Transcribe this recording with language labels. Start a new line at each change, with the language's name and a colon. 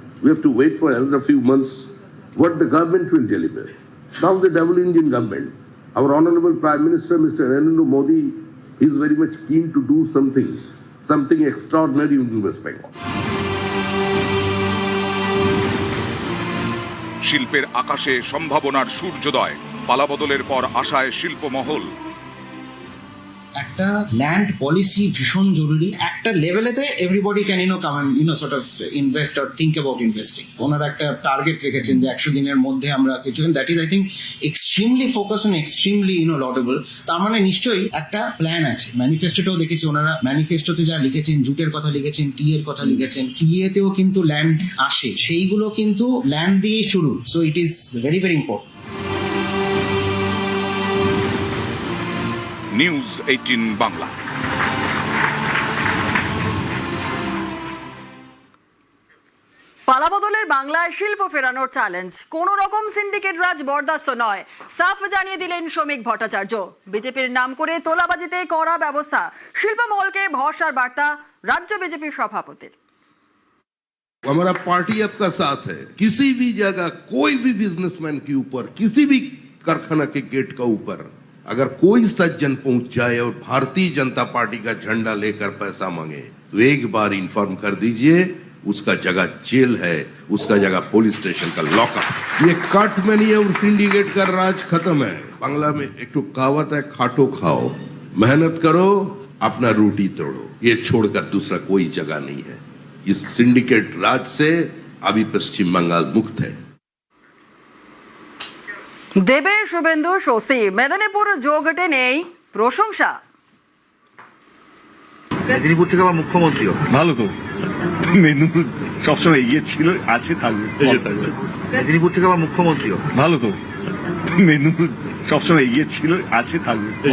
English: We have to wait for another few months what the government will deliver. Now the double engine government, our Honorable Prime Minister, Mr. Narendra Modi, is very much keen to do something extraordinary in West Bengal.
Bangla: শিল্পের আকাশে সম্ভাবনার সূর্যোদয়, পালাবদলের পর আশায় শিল্প মহল। একটা land policy ভীষণ জরুরি। একটা লেভেলেতে
English: Everybody can come and sort of invest or think about investing.
Bangla: ওনারা একটা টার্গেট রেখেছেন যে 100 দিনের মধ্যে আমরা কিছু,
English: That is I think extremely focus on extremely laudable.
Bangla: তার মানে নিশ্চয়ই একটা প্ল্যান আছে। ম্যানিফেস্টোতেও দেখেছি ওনারা ম্যানিফেস্টোতে যা লিখেছেন, জুটের কথা লিখেছেন, টি এর কথা লিখেছেন, টি এতেও কিন্তু ল্যান্ড আসে, সেইগুলো কিন্তু ল্যান্ড দিয়েই শুরু।
English: So it is very very important.
Bangla: News 18 Bangla. পালাবদলের বাংলায় শিল্প ফেরানোর চ্যালেঞ্জ, কোন রকম সিন্ডিকেট রাজ বরদাস্ত নয়, সাফ জানিয়ে দিলেন শ্রমিক ভট্টাচার্য। বিজেপির নাম করে তোলাবাজিতে করা ব্যবস্থা, শিল্পমহলকে ভরসার বার্তা রাজ্য বিজেপির সভাপতির।
Hindi: हमारा पार्टी आपका साथ है। किसी भी जगह कोई भी बिजनेसमैन के ऊपर, किसी भी कारखाना के गेट का ऊपर अगर कोई सज्जन पहुंच जाए और भारतीय जनता पार्टी का झंडा लेकर पैसा मांगे, तो एक बार इन्फॉर्म कर दीजिए, उसका जगह जेल है, उसका जगह पुलिस स्टेशन का लॉकअप। ये कट मनी और सिंडिकेट का राज खत्म है। बांग्ला में एक तो कहावत है, खाटो खाओ, मेहनत करो, अपना रूटी तोड़ो, ये छोड़कर दूसरा कोई जगह नहीं है। इस सिंडिकेट राज से अभी पश्चिम बंगाल मुक्त है।
Bangla: দেবে শুভেন্দু স্বস্তি, মেদিনীপুর যোগ টেনেই প্রশংসা। মেদিনীপুর থেকে আবার মুখ্যমন্ত্রী ভালো তো, মেদিনীপুর সবসময় এগিয়ে ছিল, আছে, থাকবে। মেদিনীপুর থেকে আবার মুখ্যমন্ত্রী ভালো তো, মেদিনীপুর সবসময় এগিয়ে ছিল, আছে, থাকবে।